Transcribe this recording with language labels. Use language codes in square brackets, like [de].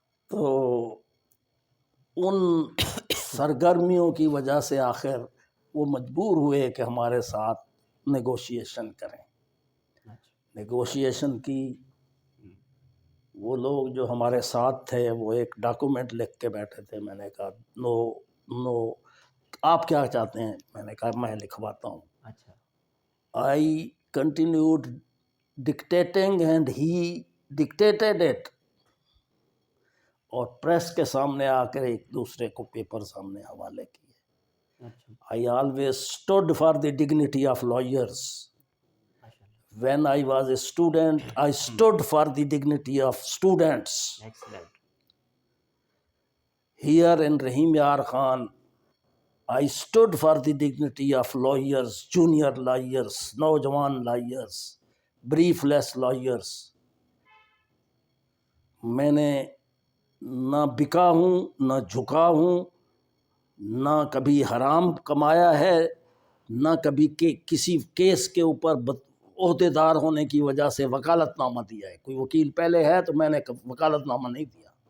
[ur] تو ان سرگرمیوں کی وجہ سے آخر وہ مجبور ہوئے کہ ہمارے ساتھ نیگوشیشن کریں۔ نیگوشیشن کی، وہ لوگ جو ہمارے ساتھ تھے وہ ایک ڈاکومنٹ لکھ کے بیٹھے تھے، میں نے کہا نو، آپ کیا چاہتے ہیں؟ میں نے کہا میں لکھواتا ہوں۔ اچھا، [en] I continued dictating and he dictated it، [ur] اور پریس کے سامنے آ کر ایک دوسرے کو پیپر سامنے حوالے کیے۔ اچھا، [en] I always stood for the dignity of lawyers. When I was a student, I stood for the dignity of students. [ur] Excellent, [en] Here in Rahim Yar Khan, I stood for the dignity of lawyers, junior lawyers, [ur] نوجوان [en] lawyers, briefless lawyers. [ur] میں نے نہ بکا ہوں، نہ جھکا ہوں، نہ کبھی حرام کمایا ہے، نہ کبھی کسی کیس کے اوپر عہدے دار ہونے کی وجہ سے وکالت نامہ دیا ہے۔ کوئی وکیل پہلے ہے تو میں نے وکالت نامہ نہیں دیا۔